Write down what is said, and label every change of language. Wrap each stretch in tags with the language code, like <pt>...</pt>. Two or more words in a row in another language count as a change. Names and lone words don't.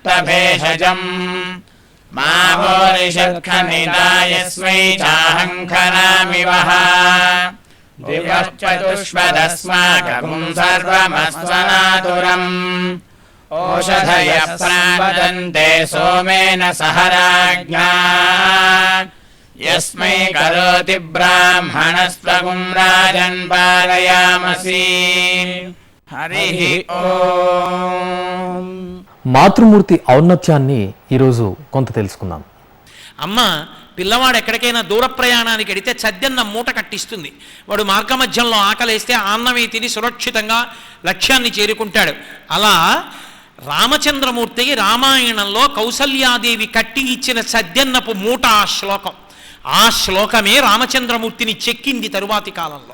<sa>भेषजम् मा वोरिषत्खनिता यस्मै चाहं खनामि वः दिवः चतुष्पदस्माकं सर्वमस्त्वनातुरम् ओषधयः प्रावदन्ते सोमेन सह राज्ञा यस्मै करोति ब्राह्मणस्त्वगुं राजन् पालयामसि हरिः ओम्.</sa> <te>మాతృమూర్తి ఔన్నత్యాన్ని ఈరోజు కొంత తెలుసుకుందాం. అమ్మ పిల్లవాడు ఎక్కడికైనా దూర ప్రయాణానికి వెడితే చద్దెన్న మూట కట్టిస్తుంది. వాడు మార్గమధ్యంలో ఆకలేస్తే ఆ అన్నమే తిని సురక్షితంగా లక్ష్యాన్ని చేరుకుంటాడు. అలా రామచంద్రమూర్తికి రామాయణంలో కౌసల్యాదేవి కట్టి ఇచ్చిన చద్దెన్నపు మూట ఆ శ్లోకమే రామచంద్రమూర్తిని చెక్కింది తరువాతి కాలంలో.</te>